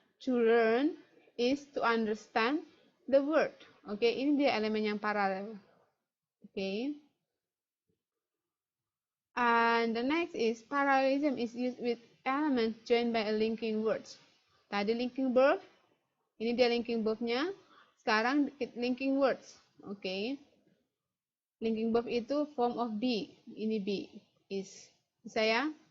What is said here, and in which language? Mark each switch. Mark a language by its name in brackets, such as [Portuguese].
[English] To learn is to understand the word. [Indonesian] Oke, ini dia elemen yang paralel. Oke. [English] And the next is parallelism is used with elements joined by a linking words. [Indonesian] Tadi [English] linking verb. [Indonesian] Ini dia linking verb-nya. Sekarang linking words. Oke. Linking verb itu form of be. Ini be. Is. Bisa ya?